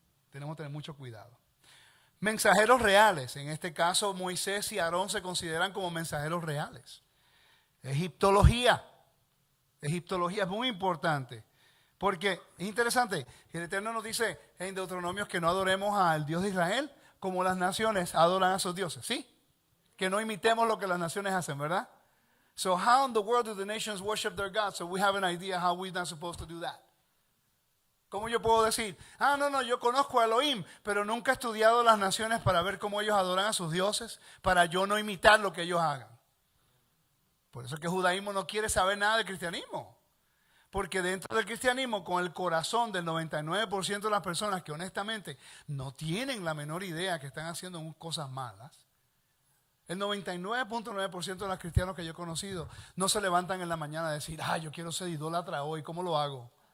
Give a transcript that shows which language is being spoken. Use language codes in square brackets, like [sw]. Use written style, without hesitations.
[es] Tenemos que tener mucho cuidado. Mensajeros reales, en este caso Moisés y Aarón se consideran como mensajeros reales. Egiptología es muy importante. Porque es interesante que el Eterno nos dice en Deuteronomios que no adoremos al Dios de Israel como las naciones adoran a sus dioses, ¿sí? Que no imitemos lo que las naciones hacen, ¿verdad? [en] So how in the world do the nations worship their gods? So we have an idea how we're not supposed to do that. [es] ¿Cómo yo puedo decir? No, yo conozco a Elohim, pero nunca he estudiado las naciones para ver cómo ellos adoran a sus dioses, para yo no imitar lo que ellos hagan. Por eso es que el judaísmo no quiere saber nada del cristianismo. Porque dentro del cristianismo, con el corazón del 99% de las personas que honestamente no tienen la menor idea que están haciendo cosas malas, el 99.9% de los cristianos que yo he conocido no se levantan en la mañana a decir, yo quiero ser idólatra hoy, ¿cómo lo hago?